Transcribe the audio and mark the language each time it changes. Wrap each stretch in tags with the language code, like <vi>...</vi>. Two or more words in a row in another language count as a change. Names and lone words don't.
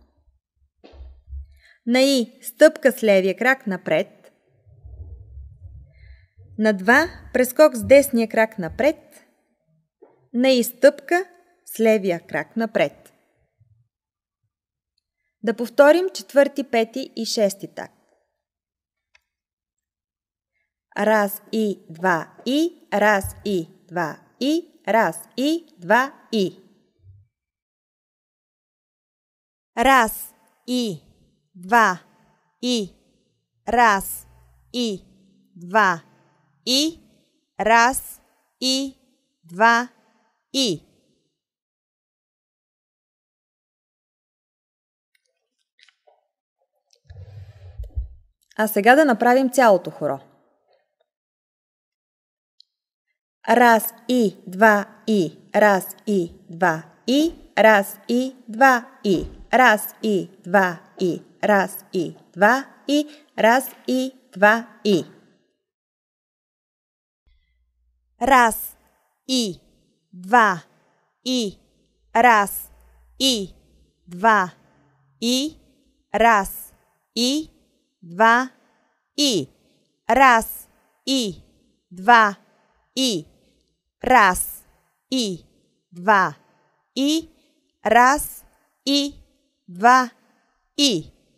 <bg>На и стъпка с левия крак напред. На 2 прескок с десния крак напред. На и стъпка с левия крак напред. Да повторим четвърти, пети и шести такт. Раз и, два и, раз и, два и, раз и, два и. Раз и, два и, раз и, два и, раз и, два и. А сега да направим цялото хоро. Раз и, два и, раз и, два и, раз и, два и, раз и, два и, раз и, два и, раз и, два и. Раз и, два и, раз и, два и, раз и, два и, раз и, два и, раз и, два и, раз и, два и.</bg>